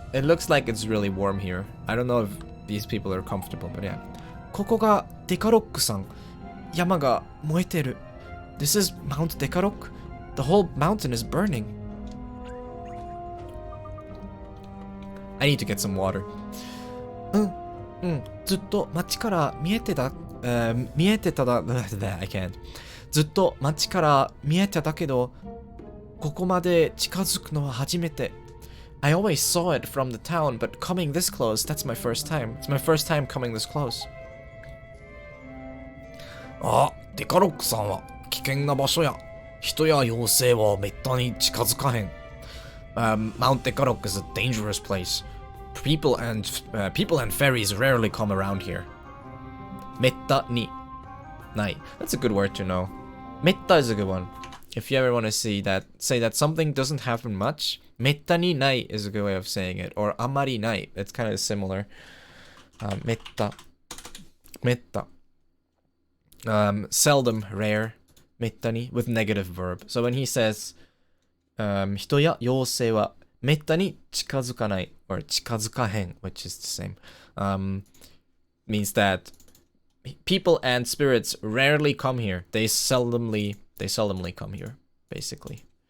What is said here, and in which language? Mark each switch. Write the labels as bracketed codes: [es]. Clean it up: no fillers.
[en] It looks like it's really warm here. I don't know if these people are comfortable, but yeah. [ja] ここがデカロックさん。山が燃えてる。 [en] This is Mount Dekarok? The whole mountain is burning. I need to get some water. [ja] ずっと街から見えてた、 [en] I can't. [ja] ずっと街から見えてたけど、ここまで近づくのは初めて。 [en] I always saw it from the town, but coming this close, that's my first time. It's my first time coming this close. [ja] あ、デカロックさんは危険な場所や。人や妖精はめったに近づかへん。 [en] Mount Dekarok is a dangerous place. People and fairies rarely come around here. めったにない。That's a good word to know. めった is a good one. if you ever want to say that something doesn't happen much, めったにない is a good way of saying it. Or あまりない.It's kind of similar. めった。 Seldom, rare. めったに with negative verb. So when he says [ja] 人や妖精はめったに近づかない [en] or [ja] 近づかへん [en] which is the same. Means that people and spirits rarely come here. They seldomly come here, basically.